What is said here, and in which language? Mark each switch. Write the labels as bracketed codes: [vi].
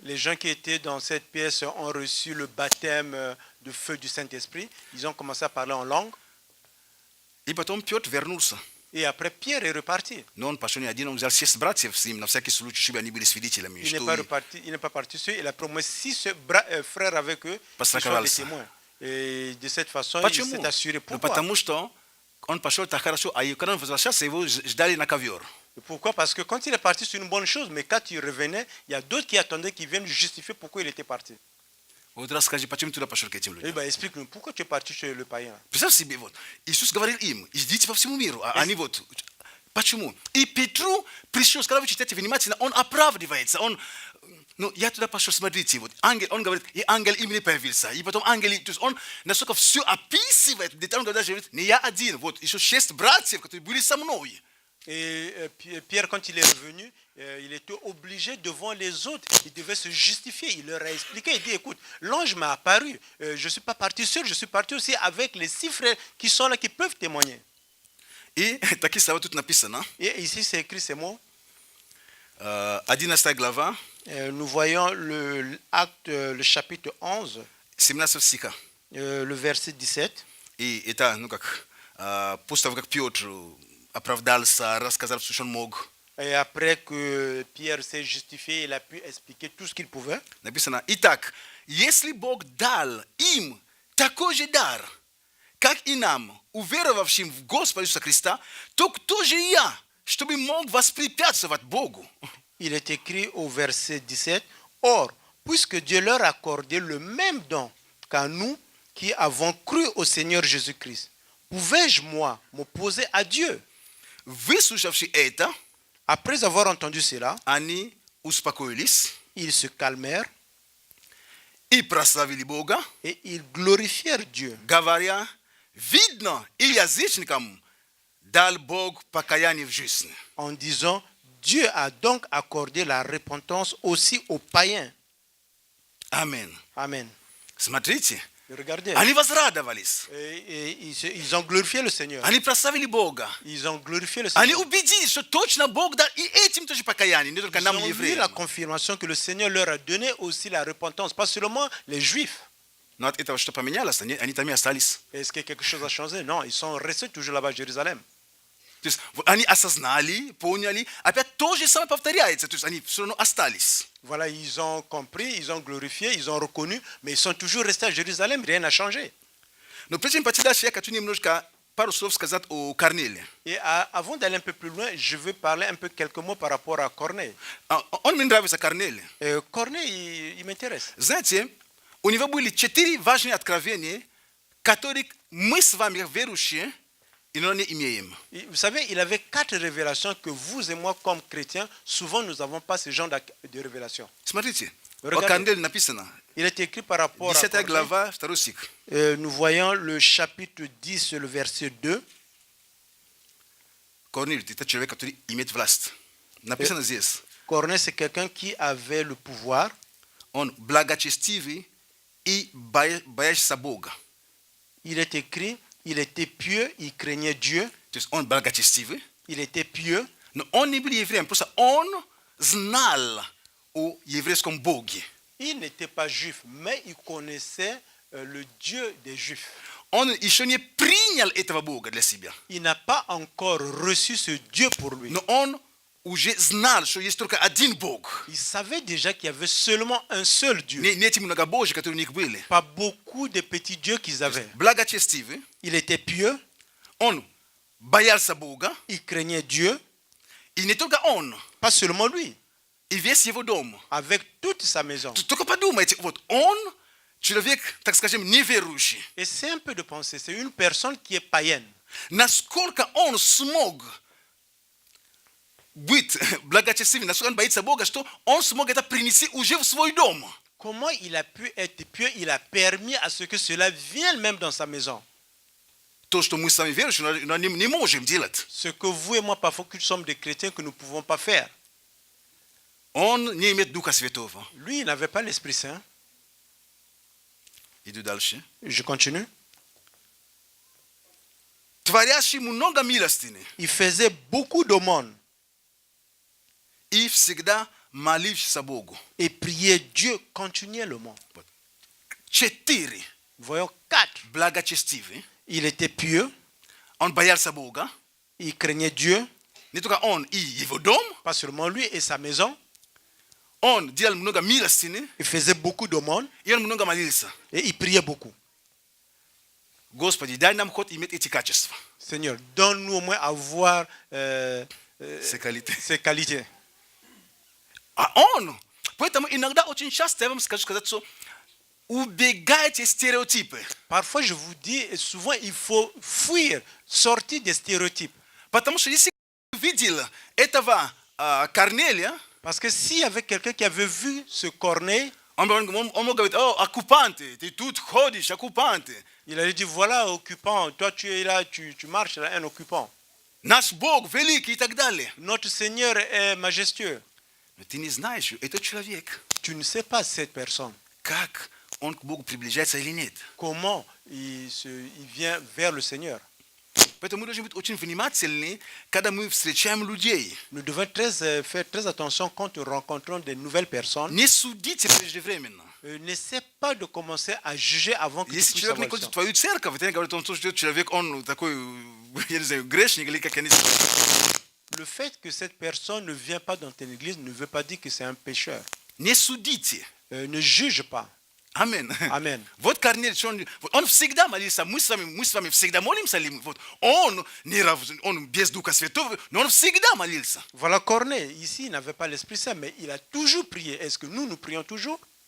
[fr] Les gens qui étaient dans cette pièce ont reçu le baptême de feu du Saint-Esprit. Ils ont commencé à parler en langue. [ru] i potom Piotr vernulsa [fr] Et après, Pierre est reparti. non passion ya dino mzal sies bratiev sim na всякий случай shiba ni bilis fidici la Il n'est pas reparti, il n'est pas parti seul. Il a promis 6 frères avec eux qui Parce que sont des ça. témoins. Et de cette façon, il [ru] Почему? [fr] s'est assuré. [ru] Ну, [fr] Pourquoi? [ru] потому что он пошел так хорошо, а когда он возвращался, его ждали на ковер. [fr] Pourquoi? Parce que quand il est parti, c'est une bonne chose, mais quand il revenait, il y a d'autres qui attendaient, qui viennent justifier pourquoi il était parti. [ru] Вот расскажи, почему ты туда пошел к этим [fr] Et [ru] людям? [fr] ben, explique-nous, pourquoi tu es parti chez le païen? [ru] Представь себе, вот, Иисус говорил им, идите по всему миру, а они вот, почему? И Петру пришел, когда вы читаете внимательно, он оправдывается, он, ну, я туда пошел, смотрите, вот, ангел, он говорит, и ангел им не появился, и потом ангел, то есть он настолько все описывает, детально, когда даже говорит, не я один, вот, еще 6 братьев, которые были со мной. [fr] Et Pierre, quand il est revenu, il était obligé devant les autres. Il devait se justifier. Il leur a expliqué. Il dit, écoute, l'ange m'a apparu. Je ne suis pas parti seul. Je suis parti aussi avec les 6 frères qui sont là, qui peuvent témoigner. [ru] И такие слова тут написано. [fr] Et ici, c'est écrit ces mots. [ru] 11 глава, [fr] Nous voyons le chapitre 11, [ru] 17 стиха. [fr] le verset 17. [ru] И это, ну как, после того, как Петр оправдался, рассказал все, что он мог, [fr] Et après que Pierre s'est justifié, il a pu expliquer tout ce qu'il pouvait. [ru] написано, итак, если Бог дал им такой же дар, как и нам, уверовавшим в Господа Иисуса Христа, то кто же я, чтобы мог воспрепятствовать Богу? [fr] Il est écrit au verset 17, « Or, puisque Dieu leur a accordé le même don qu'à nous qui avons cru au Seigneur Jésus-Christ, pouvais-je, moi, m'opposer à Dieu ?» [ru] Выслушавши это, [fr] Après avoir entendu cela, [ru] они успокоились [fr] ils se calmèrent [ru] и прославили Бога, [fr] et ils glorifièrent Dieu, [ru] говоря, видно, и язычникам дал Бог покаяние в жизни. [fr] en disant, « Dieu a donc accordé la repentance aussi aux païens. [ru] Аминь. » [fr] Amen. [ru] Смотрите, [fr] Regardez, [ru] они возрадовались, [fr] et ils ont glorifié le Seigneur. [ru] они прославили Бога, [fr] Ils ont glorifié le [ru] они [fr] Seigneur. [ru] убедились, что точно Бог дал и этим тоже покаяние, не только [fr] Ils [ru] нам, [fr] ont eu la [ru] евреям. [fr] confirmation que le Seigneur leur a donné aussi la repentance, pas seulement les Juifs. [ru] Но от этого что поменялось? Они там и остались. [fr] Est-ce que quelque chose a changé? Non, ils sont restés toujours là-bas à Jérusalem. [ru] То есть вот они осознали, поняли, опять то же самое повторяется, то есть они все равно остались. [fr] Voilà, ils ont compris, ils ont glorifié, ils ont reconnu, mais ils sont toujours restés à Jérusalem, rien n'a changé. [ru] Но прежде чем пойти дальше, я хочу немножко пару слов сказать о Корниле. [fr] Et avant d'aller un peu plus loin, je veux parler un peu quelques mots par rapport à Corneille. [ru] Он мне нравится, Корнилий. [fr] Corneille, il m'intéresse. [ru] Знаете, у него были 4 важные откровения, которых мы с вами, как верующие, иной не имеем. [fr] Vous savez, il avait 4 révélations que vous et moi, comme chrétiens, souvent nous n'avons pas ce genre de révélations. [ru] Смотрите, о [fr] Regardez. [ru] Корниле написано, [fr] Il est écrit par rapport à [ru] 10 [fr] Corneille. [ru] глава, 2 стих. [fr] Nous voyons le chapitre 10, le verset 2. [ru] Корнилий, это человек, который имеет власть. Написано здесь, [fr] Corneille, c'est quelqu'un qui avait le pouvoir. [ru] он благочестивый и боящийся Бога. [fr] Il est écrit, il était pieux, il craignait Dieu. [ru] То есть он благочестивый, [fr] Il était pieux, [ru] но он не был евреем, просто он знал о еврейском Боге. [fr] il n'était pas juif, mais il connaissait le Dieu des Juifs. [ru] Он еще не принял этого Бога для себя. [fr] Il n'a pas encore reçu ce Dieu pour lui. [ru] Но он уже знал, что есть только один Бог. [fr] Il savait déjà qu'il y avait seulement un seul Dieu. [ru] Не эти многобожия, которые у них были. [fr] Pas beaucoup de petits dieux qu'ils avaient. [ru] Благочестивый, [fr] Il était pieux, [ru] он боялся Бога, [fr] il craignait Dieu, [ru] и не только он, [fr] pas seulement lui, [ru] и весь его дом. [fr] avec toute sa maison. [ru] Только подумайте, вот он Чоловік, так скажем, неверующий. [fr] Et c'est un peu de pensée. C'est une personne qui est païenne. [ru] Насколько он смог быть благочестивым, насколько он боится Бога, что он смог это принести уже в свой дом. [fr] Comment il a pu être pieux? Il a permis à ce que cela vienne même dans sa maison. [ru] То, что мы сами верующие, но не можем делать. [fr] Ce que vous et moi, parfois, que nous sommes des chrétiens, que nous ne pouvons pas faire. [ru] Он не имеет Духа Святого. [fr] Lui, il n'avait pas l'Esprit Saint. [ru] Иду дальше. [fr] Je continue. [ru] Творящий много милостыни [fr] Il faisait beaucoup d'aumônes [ru] и всегда молившийся Богу. [fr] et priait Dieu continuellement. [ru] 4. [fr] Voyons 4. [ru] Благочестивый. [fr] Il était pieux, [ru] Он боялся Бога. [fr] il craignait Dieu, [ru] Не только он и его дом. [fr] pas seulement lui et sa maison. [ru] Он делал много милостыни, [fr] Il faisait beaucoup d'aumônes [ru] и он много молился. [fr] et il priait beaucoup. [ru] Господи, дай нам ход иметь эти качества. [fr] Seigneur, donne-nous au moins à voir Ces qualités. ces qualités. [ru] А он, поэтому иногда очень часто, я вам скажу сказать, что убегайте стереотипы. [fr] Parfois, je vous dis, et souvent, il faut fuir, sortir des stéréotypes. [ru] Потому что если видел этого Корнелия, [fr] Parce que s'il y avait quelqu'un qui avait vu ce Corneille, [ru] он мог говорить, о, оккупанты, ты тут ходишь, оккупанты. [fr] il allait dire, voilà, occupant, toi tu es là, tu marches là, un occupant. [ru] Наш Бог великий и так далее. [fr] Notre Seigneur est majestueux. [ru] Но ты не знаешь, этот человек, [fr] Tu ne sais pas cette personne, [ru] как он к Богу приближается или нет. [fr] comment il vient vers le Seigneur. [ru] Поэтому мы должны быть очень внимательны, когда мы встречаем людей. [fr] Nous devons faire très attention quand nous rencontrons de nouvelles personnes. [ru] Не судите преждевременно. [fr] N'essaie pas de commencer à juger avant que tu [ru] Если [fr] puisses [ru] человек не [fr] avoir [ru] ходит в [fr] le temps. [ru] твою церковь, ты говоришь, что человек, он такой, я не знаю, грешник или как они сказали. [fr] Le fait que cette personne ne vient pas dans ton église ne veut pas dire que c'est un pécheur. [ru] Не судите. [fr] Ne juge pas. [ru] Амин. [fr] Amen. [ru] Вот Корнелий, он всегда молился, мы с вами всегда молимся, вот он без Духа Святого, но он всегда молился. [fr] Voilà Corneille. Ici, il n'avait pas l'Esprit Saint, mais il a toujours prié. Est-ce que nous prions toujours?